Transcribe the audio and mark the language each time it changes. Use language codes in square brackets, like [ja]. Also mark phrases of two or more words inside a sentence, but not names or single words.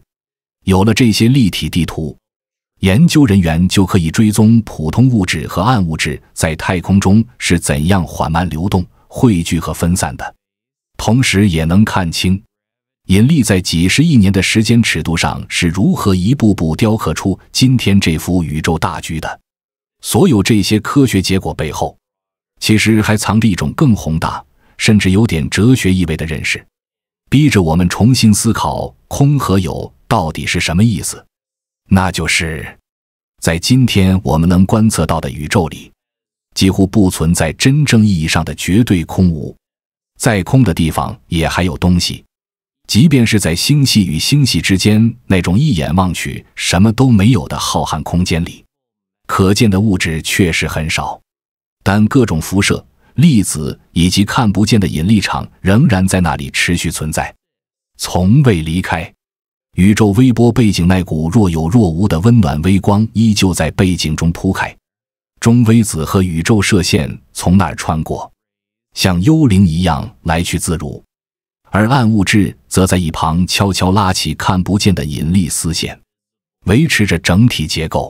[zh] 有了這些立體地圖，研究人員就可以追蹤普通物質和暗物質在太空中是怎樣緩慢流動、匯聚和分散的，同時也能看清引力在幾十億年的時間尺度上是如何一步步雕刻出今天這幅宇宙大局的。所有這些科學結果背後，其實還藏着一種更宏大，甚至有點哲學意味的認識，逼着我們重新思考空和有到底是什麼意思。那就是在今天我们能觀測到的宇宙裡，幾乎不存在真正意義上的絕對空無，在空的地方也還有東西。即便是在星系與星系之間那種一眼望去什麼都沒有的浩瀚空間裡，可見的物質確實很少，但各種輻射、粒子以及看不見的引力場仍然在那裡持續存在，從未離開。宇宙微波背景那股若有若無的溫暖微光依舊在背景中鋪開，中微子和宇宙射線從那兒穿過，像幽靈一樣來去自如，而暗物質則在一旁悄悄拉起看不見的引力絲線，維持着整體結構。